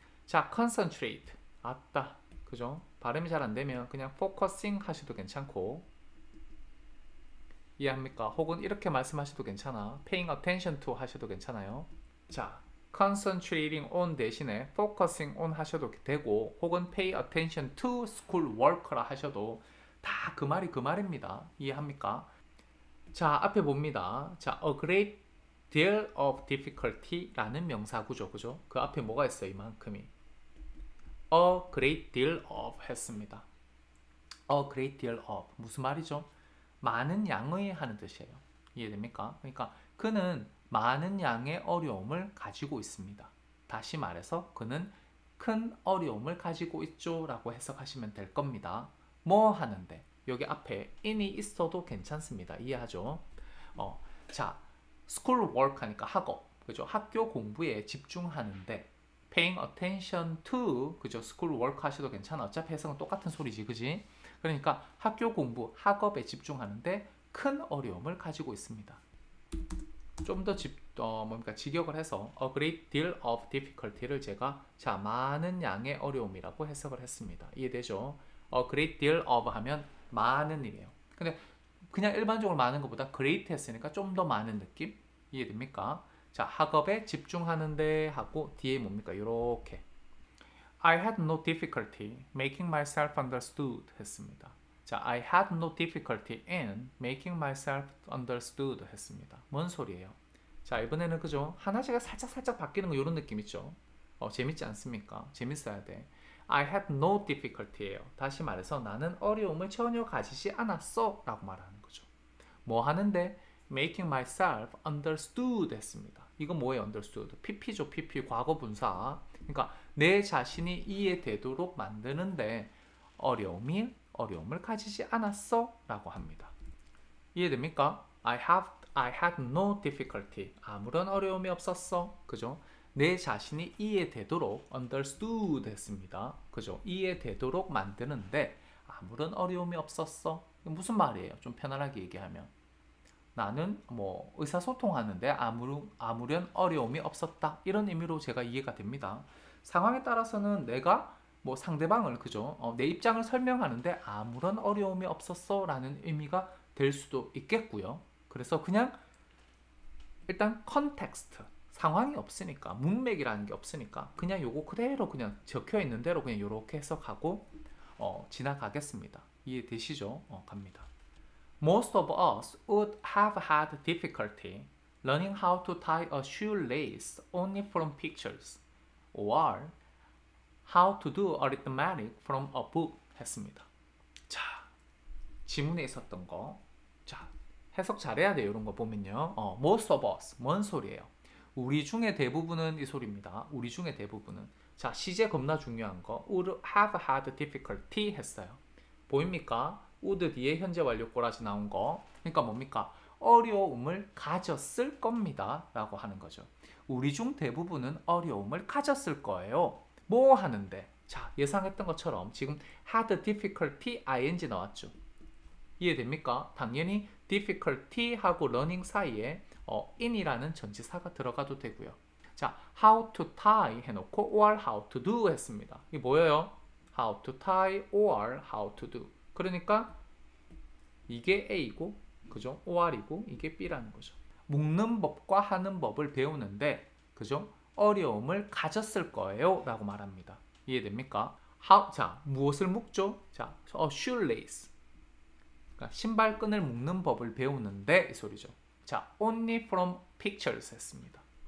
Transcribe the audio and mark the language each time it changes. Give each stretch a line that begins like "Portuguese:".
Korean: 자, concentrate 아따 그죠? 발음이 잘 안되면 그냥 focusing 하셔도 괜찮고 이해합니까? 혹은 이렇게 말씀하셔도 괜찮아.
English: paying attention to
Korean: 하셔도 괜찮아요. 자,
English: concentrating on
Korean: 대신에
English: focusing on
Korean: 하셔도 되고 혹은
English: pay attention to schoolwork
Korean: 라 하셔도 다 그 말이 그 말입니다. 이해합니까? 자, 앞에 봅니다.
English: 자, a great deal of difficulty
Korean: 라는 명사구죠. 그죠? 그 앞에 뭐가 있어요? 이만큼이
English: a great deal of
Korean: 했습니다.
English: a great deal of
Korean: 무슨 말이죠? 많은 양의 하는 뜻이에요. 이해됩니까? 그러니까 그는 많은 양의 어려움을 가지고 있습니다. 다시 말해서 그는 큰 어려움을 가지고 있죠 라고 해석하시면 될 겁니다. 뭐 하는데? 여기 앞에 in이 있어도 괜찮습니다. 이해하죠? 자, school work 하니까 학업, 그죠? 학교 공부에 집중하는데
English: paying attention to,
Korean: 그죠? school work 하셔도 괜찮아. 어차피 해석은 똑같은 소리지, 그지? 그러니까 학교 공부, 학업에 집중하는데 큰 어려움을 가지고 있습니다. 좀 더 직역을 해서
English: a great deal of difficulty
Korean: 를 제가 자, 많은 양의 어려움이라고 해석을 했습니다. 이해되죠?
English: a great deal of
Korean: 하면 많은 이래요. 근데 그냥 일반적으로 많은 것보다 great 했으니까 좀 더 많은 느낌? 이해됩니까? 자, 학업에 집중하는데 하고 뒤에 뭡니까? 요렇게
English: I had no difficulty making myself understood
Korean: 했습니다.
English: 자, I had no difficulty in making myself understood
Korean: 했습니다. 뭔 소리예요? 자, 이번에는 그죠? 하나씩 살짝 바뀌는 거 이런 느낌 있죠? 재밌지 않습니까? 재밌어야 돼.
English: I had no difficulty예요.
Korean: 다시 말해서 나는 어려움을 전혀 가지지 않았어 라고 말하는 거죠. 뭐 하는데?
English: Making myself understood 했습니다.
Korean: 이건 뭐예요? understood. PP죠. PP 과거 분사. 그러니까 내 자신이 이해되도록 만드는데 어려움을 가지지 않았어 라고 합니다. 이해됩니까?
English: I had no difficulty.
Korean: 아무런 어려움이 없었어. 그죠? 내 자신이 이해되도록 understood 했습니다. 그죠? 이해되도록 만드는데 아무런 어려움이 없었어. 무슨 말이에요? 좀 편안하게 얘기하면 나는 뭐 의사소통하는데 아무런 어려움이 없었다. 이런 의미로 제가 이해가 됩니다. 상황에 따라서는 내가 뭐 상대방을 그죠? 내 입장을 설명하는데 아무런 어려움이 없었어 라는 의미가 될 수도 있겠고요. 그래서 그냥 일단 컨텍스트 상황이 없으니까 문맥이라는 게 없으니까 그냥 요거 그대로 그냥 적혀 있는 대로 그냥 요렇게 해석하고 지나가겠습니다. 이해되시죠? 갑니다.
English: Most of us would have had difficulty learning how to tie a shoelace only from pictures or how to do arithmetic from a book
Korean: 했습니다. 자, 지문에 있었던 거. 자, 해석 잘해야 돼요. 이런 거 보면요.
English: Most of us.
Korean: 뭔 소리예요? 우리 중에 대부분은 이 소리입니다. 우리 중에 대부분은. 자, 시제 겁나 중요한 거.
English: would have had difficulty
Korean: 했어요. 보입니까? would 뒤에 현재 완료 꼬라지 나온 거. 그러니까 뭡니까? 어려움을 가졌을 겁니다. 라고 하는 거죠. 우리 중 대부분은 어려움을 가졌을 거예요. 뭐 하는데? 자, 예상했던 것처럼 지금
English: had difficulty ing
Korean: 나왔죠. 이해됩니까? 당연히 difficulty하고 learning 사이에 in이라는 전치사가 들어가도 되고요.
English: 자, how to tie
Korean: 해놓고
English: or how to do
Korean: 했습니다. 이게 뭐예요?
English: how to tie or how to do.
Korean: 그러니까 이게 A이고, 그죠? or이고 이게 B라는 거죠. 묶는 법과 하는 법을 배우는데, 그죠? 어려움을 가졌을 거예요 라고 말합니다. 이해됩니까? 자, 무엇을 묶죠? 자, shoelace. 그러니까 신발끈을 묶는 법을 배우는데 이 소리죠.
English: 자, only from pictures
Korean: 했습니다.